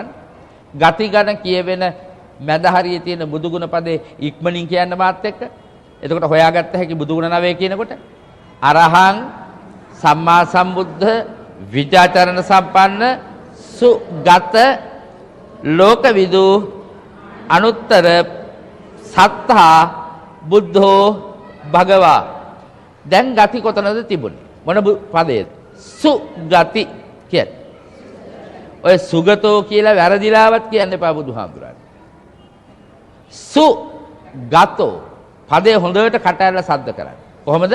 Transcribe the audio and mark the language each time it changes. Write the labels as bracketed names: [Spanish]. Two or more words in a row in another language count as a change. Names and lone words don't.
[Sinhala] ගති ගණ කියවෙන මැද හරියේ තියෙන බුදු ගුණ පදේ ඉක්මනින් කියන්න මාත් එක්ක. එතකොට හොයාගත්ත හැකි බුදු ගුණ 9 කියනකොට [Pali] අරහං සම්මා සම්බුද්ධ විචාචරණ සම්පන්න සුගත ලෝකවිදු අනුත්තර සත්තා බුද්ධෝ භගවා. [Sinhala] දැන් ගති කොතනද තිබුණේ? මොන පදයේද? සුගති කියන්නේ. ඔය සුගතෝ කියලා වැරදිලාවත් කියන්න එපා බුදුහාමුදුරන්. සුගතෝ පදේ හොඳට කට ඇරලා සද්ද කරන්න. කොහොමද?